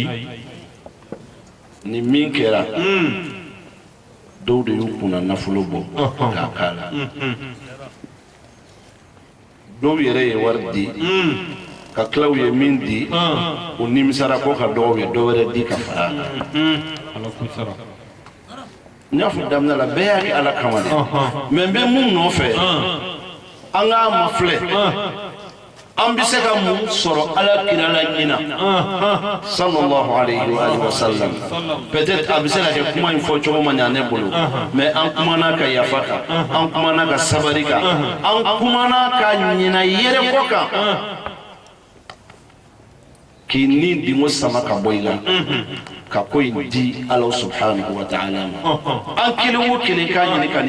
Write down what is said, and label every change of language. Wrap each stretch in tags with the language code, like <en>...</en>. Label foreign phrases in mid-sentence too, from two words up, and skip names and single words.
<bm>ni min kɛra dɔw de y'u kunna nafolo bɔ k'a k'a la dɔw yɛrɛ ye wari di ka kilaw ye min di o nimisara ko ka dɔw ye dɔ wɛrɛ di ka fara n y'a fɔ daminɛ la bɛɛ y'a kɛ ala kama de mɛ n bɛ mun nɔfɛ an k'a ma filɛ an bɛ se ka mun sɔrɔ ala kira la ɲina</bm> <ar>صلى الله عليه وسلم</ar> <bm>peut-être a bɛ se ka kɛ kuma in fɔ cogo ma ɲa ne bolo mais an kumana ka yafa kan an kumana ka sabali kan an kumana ka ɲina yɛrɛ kɔ kan k'i ni dingo sama ka bɔ i la ka ko in di ala</bm> <ar>سبحانه وتعالى</ar> <bm>ma an kelen o kelen k'a ɲini ka</bm>